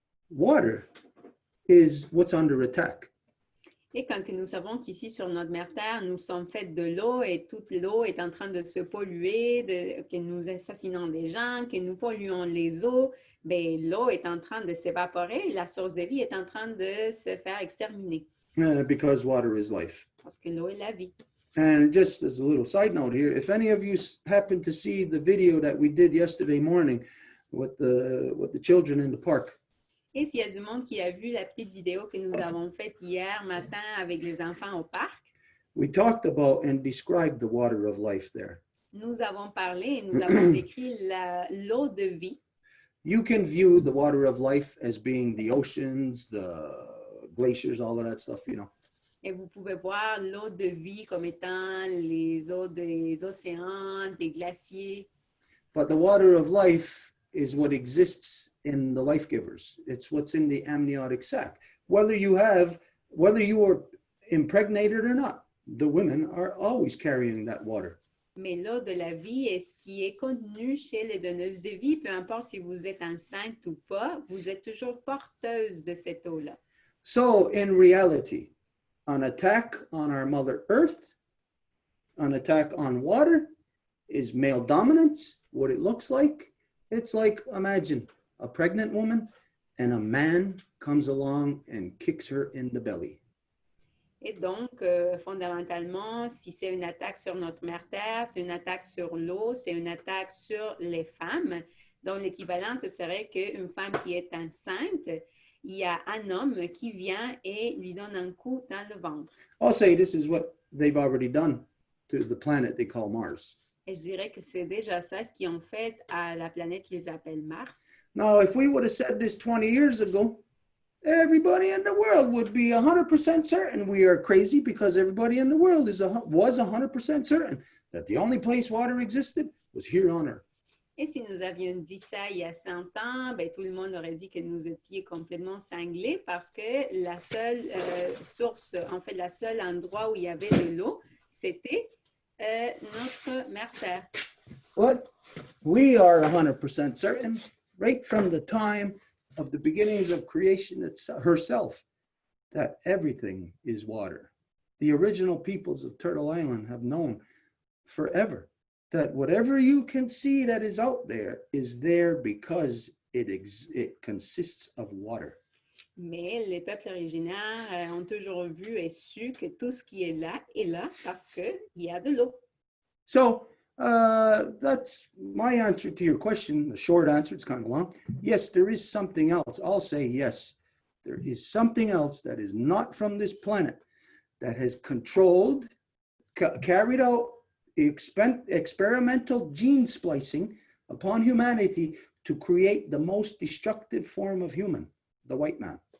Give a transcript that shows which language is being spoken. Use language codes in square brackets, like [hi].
[en] Water is what's under attack. [fr] Et quand que nous savons qu'ici sur notre mère Terre, nous sommes faits de l'eau et toute l'eau est en train de se polluer, que nous assassinons des gens, que nous polluons les eaux, ben, l'eau est en train de s'évaporer, la source de vie est en train de se faire exterminer. [en] Because water is life. [fr] Parce que l'eau est la vie. [en] And just as a little side note here, if any of you happen to see the video that we did yesterday morning with the children in the park, [fr] Et s'il y a du monde qui a vu la petite vidéo que nous avons faite hier matin avec les enfants au parc, [en] we talked about and described the water of life there. [fr] nous avons parlé et nous avons décrit l'eau de vie. [en] You can view the water of life as being the oceans, the glaciers, all of that stuff, you know. [fr] Et vous pouvez voir l'eau de vie comme étant les eaux des océans, des glaciers. [en] But the water of life is what exists in the life givers. It's what's in the amniotic sac. Whether you are impregnated or not, the women are always carrying that water. [fr] Mais l'eau de la vie est ce qui est contenu chez les donneuses de vie. Peu importe si vous êtes enceinte ou pas, vous êtes toujours porteuse de cette eau-là. [en] So in reality, an attack on our Mother Earth, an attack on water is male dominance. What it looks like, it's like, imagine a pregnant woman and a man comes along and kicks her in the belly. [fr] Et donc, fondamentalement, si c'est une attaque sur notre mère Terre, c'est une attaque sur l'eau, c'est une attaque sur les femmes. Donc, l'équivalent, ce serait qu'une femme qui est enceinte, il y a un homme qui vient et lui donne un coup dans le ventre. [en] I'll say this is what they've already done to the planet they call Mars. [fr] Et je dirais que c'est déjà ça ce qu'ils ont fait à la planète qu'ils appellent Mars. [en] Now, if we would have said this 20 years ago, everybody in the world would be 100% certain we are crazy because everybody in the world was 100% certain that the only place water existed was here on Earth. [fr] Et si nous avions dit ça il y a 100 ans, ben, tout le monde aurait dit que nous étions complètement cinglés parce que la seule source, en fait, la seule endroit où il y avait de l'eau, c'était notre mère Terre. [en] But we are 100% certain right from the time of the beginnings of creation herself that everything is water. The original peoples of Turtle Island have known forever that whatever you can see that is out there is there because it consists of water. [fr] Mais les peuples originaires ont toujours vu et su que tout ce qui est là parce qu'il y a de l'eau. [en] So that's my answer to your question. The short answer, it's kind of long. Yes, there is something else. I'll say yes. There is something else that is not from this planet that has controlled, carried out experimental gene splicing upon humanity to create the most destructive form of human, the white man.